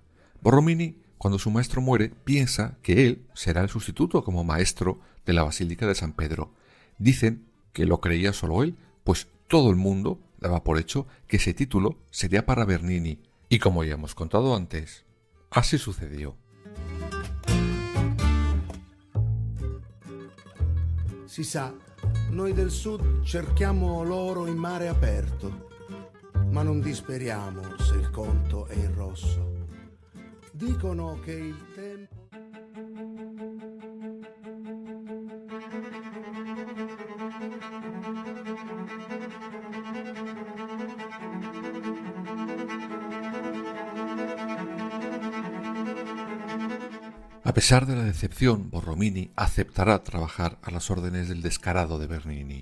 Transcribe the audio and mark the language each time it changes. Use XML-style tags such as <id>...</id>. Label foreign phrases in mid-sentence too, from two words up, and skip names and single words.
<es>Borromini, cuando su maestro muere, piensa que él será el sustituto como maestro de la Basílica de San Pedro. Dicen que lo creía solo él, pues todo el mundo daba por hecho que ese título sería para Bernini, y como ya hemos contado antes, así sucedió.</es> <it>Si sa, noi del sud cerchiamo l'oro in mare aperto, ma non disperiamo se il conto è in rosso. Dicono che il tempo...</it> <es>A pesar de la decepción, Borromini aceptará trabajar a las órdenes del descarado de Bernini.</es>